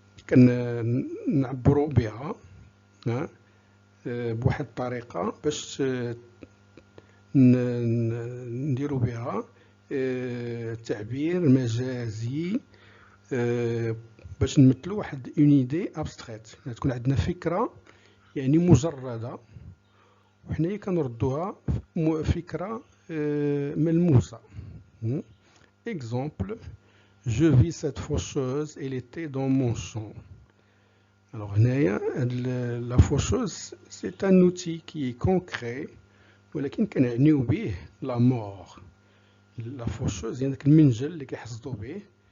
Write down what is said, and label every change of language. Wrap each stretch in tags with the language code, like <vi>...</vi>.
<ar>كنعبروا بها بواحد الطريقة باش نديروا بها تعبير مجازي، باش نمثلوا واحد اون ايدي ابستريت، تكون عندنا فكرة يعني مجردة، وحنايا كنردوها فكرة ملموسة.</ar> <fr>Exemple, je vis cette faucheuse, elle était dans mon champ. Alors la faucheuse, c'est un outil qui est concret,</fr> <ar>ولكن كنعنيو به</ar> <fr>la mort.</fr> <ar>La faucheuse هي داك المنجل اللي كيحصدوا به.</ar>